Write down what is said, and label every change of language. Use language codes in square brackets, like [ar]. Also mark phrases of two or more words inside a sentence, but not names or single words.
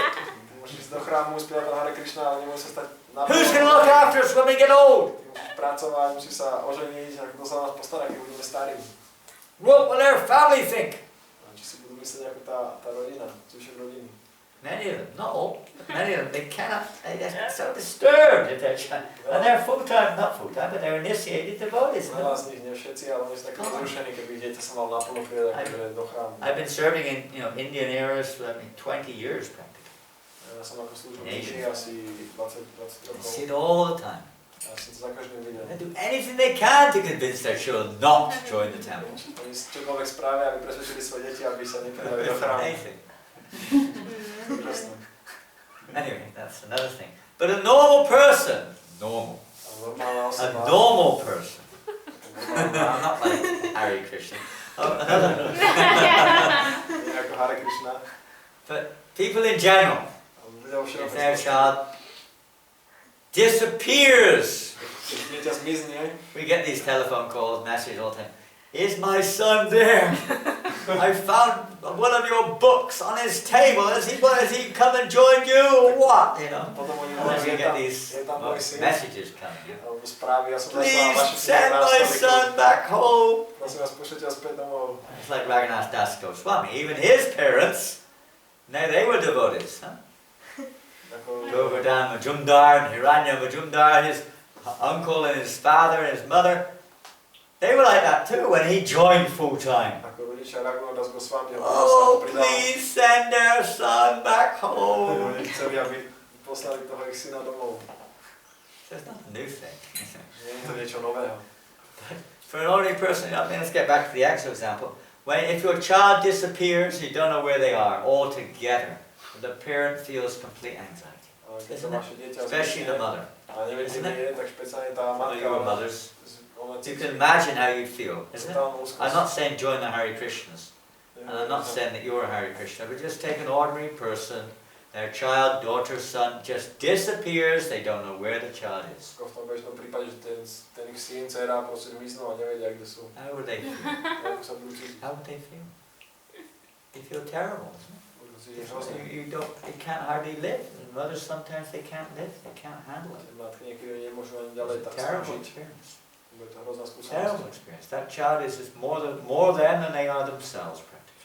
[sk] Môžeš ísť do chrámu, spievať Hare Krishna, ale nemôžeš sa stať na [en] Who's going to look after us when we get old? [sk] Musíš pracovať, musíš sa oženiť, a kto sa nás postará, keď budeme starí. [en] What will their family think? [sk] A či si budú myslieť ako tá rodina, zvyšok rodiny. [en] Many of them, not all, but many of them, they cannot, they're so disturbed if they're child. And they're full-time, not full-time, but they're initiated devotees. [sk] Veľa z nich, nie všetci, ale oni sú takí rozrušení, keby ich dieťa sa mal naplno pridať do chrámu. [en] I've been serving in Indian eras for 20 years practically. [sk] Ja som ako slúžil v Indii asi 20 [en] I [sk] rokov. [en] see it all the time. [sk] Ja som to za každým videl. [en] They do anything they can to convince their children not to join the temple. [sk] Oni čokoľvek spravia, aby presvedčili svoje deti, aby sa nepridali do [en] It's [sk] chrámu. [en] amazing. [sk] Úžasné. [en] Anyway, that's another thing. But a normal person, normal, [sk] A normálna [en] a [sk] osoba, [en] normal person, not like Hare Krishna, another, [sk] nie ako Hare Krishna, [en] but people in general, [sk] ale ľudia vo [en] if their [sk] všeobecnosti, [en] child disappears, [sk] keď dieťa zmizne, [en] we get these telephone calls, messages all the time. Is my son there? I found one of your books on his table. Has he come and joined you or what? You know. [sk] potom oni [en] And then we [sk] hovoria, [en] get these [sk] je tam môj syn, [en] messages coming. [sk] alebo správy, ja som zaslal [en] Please [sk] vaše [en] send my son back home. [sk] Prosím vás, pošlite ho späť domov. [en] It's like Janananda Goswami. Even his parents, they were devotees. Huh? [sk] Ako, [en] Govardhan Majumdar and Hiranya Majumdar, his uncle and his father and his mother, they were like that too when he joined full time. [sk] ako rodičia Janananda Goswami, [en] Oh, please send their son back home. [sk] Oni chceli, aby poslali toho ich syna domov. [en] That's not a new thing. [sk] Nie je to niečo nového. [en] For an ordinary person, let's get back to the actual example. If your child disappears, you don't know where they are altogether. The parent feels complete anxiety, [sk] Ale keď [en] Isn't [sk] to [en] it? [sk] vaše dieťa [en] especially the [sk] zmizne, [en] mother. [sk] a neviete, [en] Isn't [sk] kde je, tak špeciálne tá [en] Some of [sk] matka, [en] you are mothers. [sk] ona [en] You [sk] cíti [en] can imagine how you feel, isn't it? [sk] totálnu úzkosť. [en] I'm not saying join the Hare Krishnas, and I'm not saying that you're a Hare Krishna, but just take an ordinary person Their child, daughter, son just disappears, they don't know where the child is. [sk] Ako v tom bežnom prípade, že ten ich syn, dcera proste zmiznú a nevedia, kde sú. [en] How would they feel? [sk] Ako sa budú cítiť? [en] How would they feel? They feel terrible, isn't it? [sk] Budú cítiť hrozne. [en] You can't hardly live. And mothers sometimes they can't live, they can't handle it. [sk] Matky niekedy nemôžu ani ďalej [en] It's a [sk] tak [en] terrible [sk] snažiť. [en] experience. [sk] Bude to hrozná [en] Terrible [sk] skúsenosť. [en] experience. That child is just more them than they are themselves, practically.